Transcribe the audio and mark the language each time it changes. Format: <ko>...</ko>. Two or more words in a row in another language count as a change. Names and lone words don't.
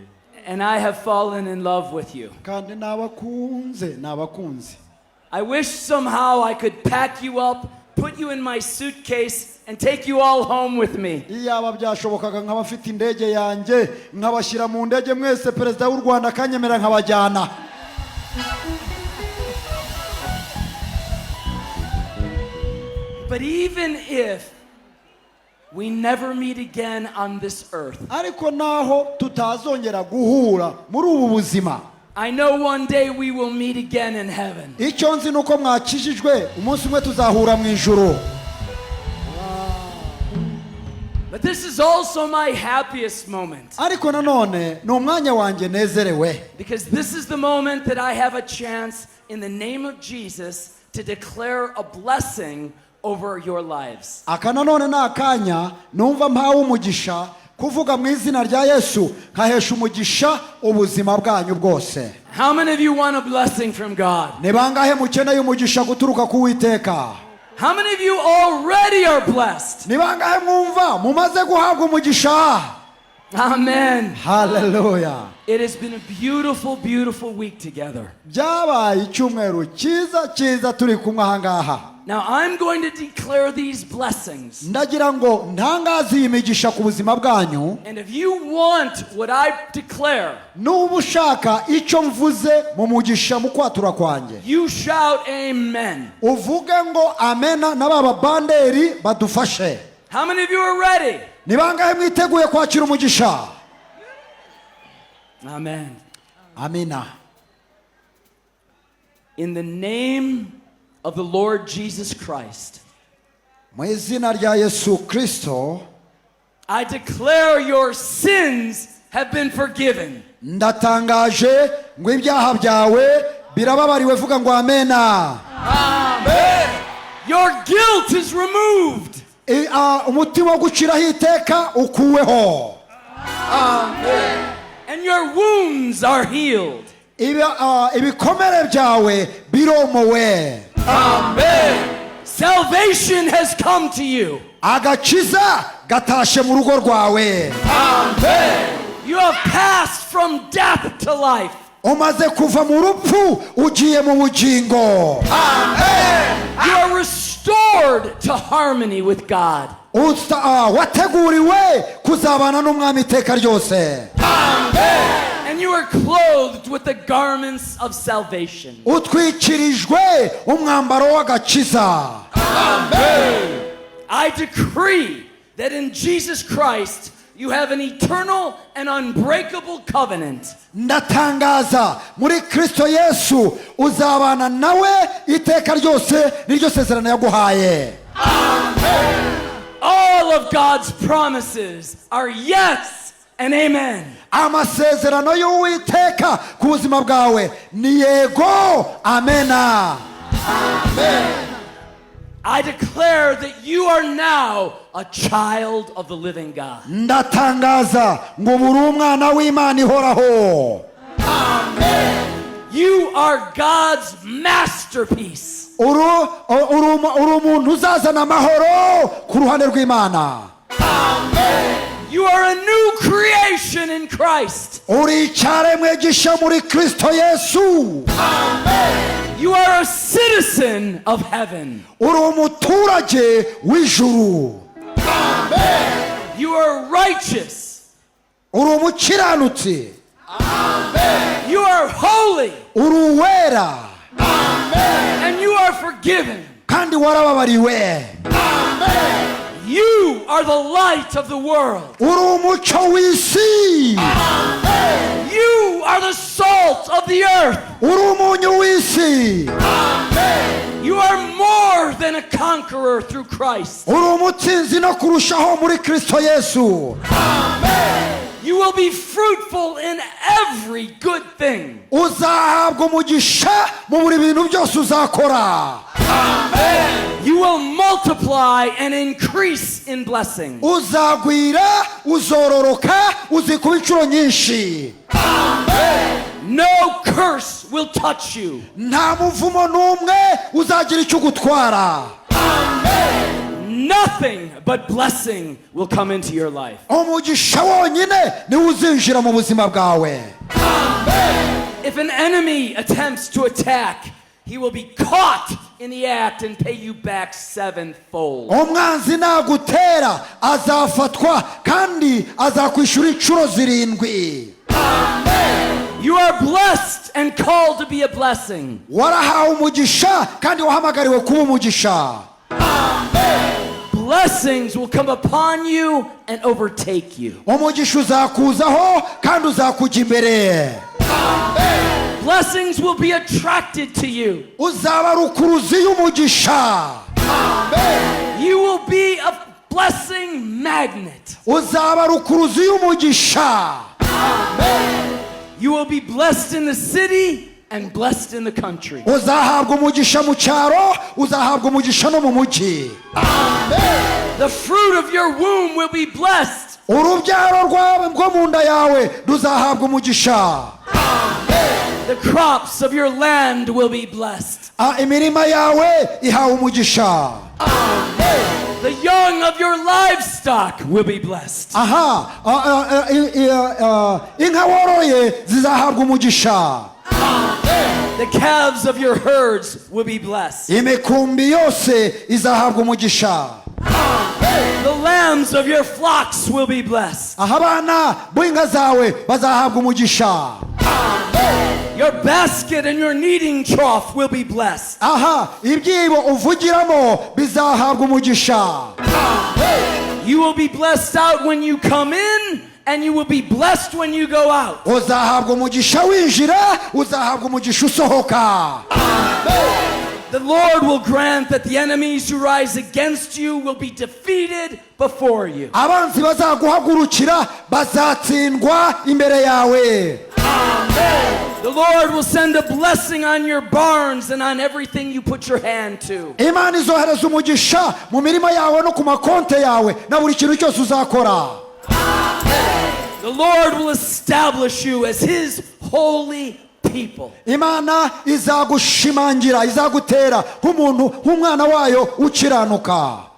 <en>And I have fallen in love with you.</en> <rw>Kandi nabakunze.</rw> <en>I wish somehow I could pack you up, put you in my suitcase, and take you all home with me.</en> <rw>Iyaba byashobokaga nkaba mfite indege yanjye nkabashyira mu ndege mwese perezida w'u Rwanda akanyemera nkabajyana.</rw> <en>But even if we never meet again on this earth,</en> <rw>Ariko naho tutazongera guhura muri ubu buzima.</rw> <en>I know one day we will meet again in heaven.</en> <rw>Icyo nzi nuko mwakijijwe umunsi umwe tuzahura mu ijuru.</rw> <en>But this is also my happiest moment.</en> <rw>Ariko nanone ni umwanya wanjye nezerewe.</rw> <en>Because this is the moment that I have a chance in the name of Jesus to declare a blessing over your lives.</en> <rw>Aka nanone ni akanya numva mpawe umugisha kuvuga mu izina rya Yesu nkahesha umugisha ubuzima bwanyu bwose.</rw> <en>How many of you want a blessing from God?</en> <rw>Ni bangahe mukeneye umugisha guturuka ku Uwiteka?</rw> <en>How many of you already are blessed?</en> <rw>Ni bangahe mwumva mumaze guhabwa umugisha?</rw> <en>Amen. Hallelujah. It has been a beautiful, beautiful week together.</en> <rw>Byabaye icyumweru cyiza turi kumwe aha ngaha.</rw> <en>Now I'm going to declare these blessings.</en> <rw>Ndagira ngo ntangaze iyi migisha ku buzima bwanyu.</rw> <en>And if you want what I declare,</en> <rw>Nuba ushaka icyo mvuze mu mugisha mu kwatura kwanjye,</rw> <en>you shout amen.</en> <rw>uvuge ngo amena n'ababa banderi badufashe.</rw> <en>How many of you are ready?</en> <rw>Ni bangahe mwiteguye kwakira umugisha?</rw> <en>Amen.</en> <rw>Amina.</rw> <en>In the name of the Lord Jesus Christ,</en> <rw>Mu izina rya Yesu Kristo,</rw> <en>I declare your sins have been forgiven.</en> <rw>ndatangaje ngo ibyaha byawe birababariwe. Vuga ngo amena.</rw> <en>Amen. Your guilt is removed.</en> <rw>Umutima wo guciraho iteka ukuweho.</rw> <en>Amen. And your wounds are healed.</en> <rw>Ibikomere byawe biromowe.</rw> <en>Amen. Salvation has come to you.</en> <rw>Agakiza gatashe mu rugo rwawe.</rw> <en>Amen. You have passed from death to life.</en> <rw>Umaze kuva mu rupfu ugiye mu bugingo.</rw> <en>Amen. You are restored to harmony with God.</en> <rw>Wateguriwe kuzabana n'umwami iteka ryose.</rw> <en>Amen. And you are clothed with the garments of salvation.</en> <rw>Utwikirijwe umwambaro w'agakiza.</rw> <en>Amen. I decree that in Jesus Christ you have an eternal and unbreakable covenant.</en> <rw>Ndatangaza muri Kristo Yesu uzabana nawe iteka ryose niryo sezerano yaguhaye.</rw> <en>Amen. All of God's promises are yes and amen.</en> <rw>Amasezerano y'Uwiteka ku buzima bwawe ni yego, amena.</rw> <en>Amen. I declare that you are now a child of the living God.</en> <rw>Ndatangaza ngo buri umwana w'Imana ihoraho.</rw> <en>Amen. You are God's masterpiece.</en> <rw>Uru umuntu uzazana amahoro ku ruhande rw'Imana.</rw> <en>Amen. You are a new creation in Christ.</en> <rw>uri icyaremwe gishya muri Kristo Yesu.</rw> <en>You are a citizen of heaven.</en> <rw>uri umuturage w'ijuru.</rw> <en>You are righteous.</en> <rw>uri umukiranutsi.</rw> <en>You are holy.</en> <rw>uri uwera.</rw> <en>And you are forgiven.</en> <rw>kandi warababariwe.</rw> <en>You are the light of the world.</en> <rw>uri umucyo w'isi.</rw> <en>You are the salt of the earth.</en> <rw>uri umunyu w'isi.</rw> <en>You are more than a conqueror through Christ.</en> <rw>uri umutsinzi no kurushaho muri Kristo Yesu.</rw> <en>You will be fruitful in every good thing.</en> <rw>uzahabwa umugisha mu buri bintu byose uzakora.</rw> <en>You will multiply and increase in blessing.</en> <rw>uzagwira, uzororoka, uzikuba inshuro nyinshi.</rw> <en>No curse will touch you.</en> <rw>nta muvumo n'umwe uzagira icyo ugutwara.</rw> <en>Nothing but blessing will come into your life.</en> <rw>umugisha wonyine niwo uzinjira mu buzima bwawe.</rw> <en>If an enemy attempts to attack, he will be caught in the act and pay you back sevenfold.</en> <rw>umwanzi nagutera azafatwa kandi azakwishyura inshuro 7.</rw> <en>You are blessed and called to be a blessing.</en> <rw>warahawe umugisha kandi wahamagariwe kuba umugisha.</rw> <en>Blessings will come upon you and overtake you.</en> <rw>umugisha uzakuzaho kandi uzakujya imbere.</rw> <en>Blessings will be attracted to you.</en> <rw>uzaba rukuruzi y'umugisha.</rw> <en>You will be a blessing magnet.</en> <rw>uzaba rukuruzi y'umugisha.</rw> <en>You will be blessed in the city and blessed in the country.</en> <rw>uzahabwa umugisha mu cyaro, uzahabwa umugisha no mu mujyi.</rw> <en>The fruit of your womb will be blessed.</en> <rw>urubyaro rwawe rwo mu nda yawe ruzahabwa umugisha.</rw> <en>The crops of your land will be blessed.</en> <rw>imirima yawe ihawe umugisha.</rw> <en>The young of your livestock will be blessed.</en> <rw>inka woroye zizahabwa umugisha.</rw> <en>The calves of your herds will be blessed.</en> <rw>imikumbi yose izahabwa umugisha.</rw> <en>The lambs of your flocks will be blessed.</en> <rw>abana b'inka zawe bazahabwa umugisha.</rw> <en>Your basket and your kneading trough will be blessed.</en> <rw>ibyibo uvugiramo bizahabwa umugisha.</rw> <en>You will be blessed out when you come in, and you will be blessed when you go out.</en> <rw>uzahabwa umugisha winjira, uzahabwa umugisha usohoka.</rw> <en>The Lord will grant that the enemies who rise against you will be defeated before you.</en> <rw>abanzi bazaguhagurukira bazatsindwa imbere yawe.</rw> <en>The Lord will send a blessing on your barns and on everything you put your hand to.</en> <rw>imana izohereza umugisha mu mirima yawe no ku makonte yawe na buri kintu cyose uzakora.</rw> <en>The Lord will establish you as His holy people.</en> <rw>imana izagushimangira, izagutera nk'umwana wayo ukiranuka.</rw>